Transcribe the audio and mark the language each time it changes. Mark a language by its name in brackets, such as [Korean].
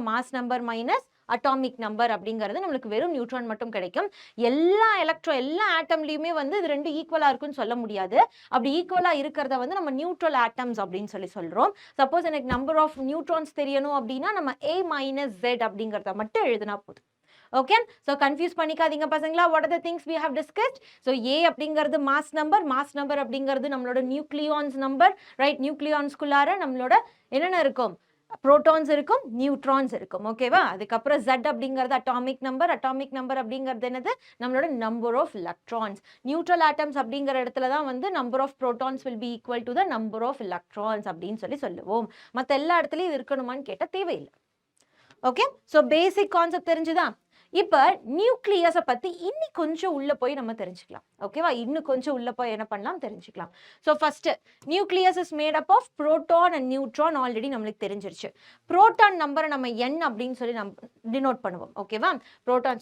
[Tamil] Mass number minus atomic number அப்படிங்கிறது நம்மளுக்கு வெறும் நியூட்ரான் மட்டும் கிடைக்கும். எல்லா ஆட்டம்லயுமே வந்து இது ரெண்டு ஈக்குவலா இருக்குன்னு சொல்ல முடியாது. அப்படி ஈக்குவலா இருக்கிறத வந்து நம்ம நியூட்ரல் ஆட்டம்ஸ் அப்படின்னு சொல்றோம். சப்போஸ் எனக்கு நம்பர் ஆஃப் நியூட்ரான்ஸ் தெரியணும் அப்படின்னா நம்ம A - Z அப்படிங்கிறத மட்டும் எழுதினா போதும். [English] Okay, so [Tamil] confuse பண்ணிக்காதீங்க பசங்களா. [English] What are the things we have discussed? [Tamil] So A அப்படிங்கிறது mass number அப்படிங்கிறது நம்மளோட nucleons number, right? nucleons குள்ளார நம்மளோட என்னென்ன இருக்கும்? protons இருக்கும், neutrons இருக்கும். ஓகேவா? அதுக்கப்புறம் Z அப்படிங்கிறது atomic number அப்படிங்கிறது என்னது? [English] நம்மளோட number of electrons. Neutral atoms [Tamil] அப்படிங்கிற இடத்துல தான் வந்து [English] number of protons will be equal to the number of electrons [Tamil] அப்படின்னு சொல்லுவோம். மத்த எல்லா இடத்துலயும் இது இருக்கணுமான்னு கேட்டா தேவையில்லை. ஓகே, ஸோ பேசிக் கான்செப்ட் தெரிஞ்சுதா? இப்போ நியூக்ளியஸை பற்றி இன்னும் கொஞ்சம் உள்ளே போய் நம்ம தெரிஞ்சுக்கலாம். ஓகேவா? இன்னும் கொஞ்சம் உள்ளே போய் என்ன பண்ணலாம் தெரிஞ்சுக்கலாம். [English] So first nucleus is made up of proton and neutron. [Tamil] Already நம்மளுக்கு தெரிஞ்சிருச்சு. புரோட்டான் நம்பரை நம்ம n அப்படின்னு சொல்லி நம்ம டினோட் பண்ணுவோம். ஓகேவா? புரோட்டான்.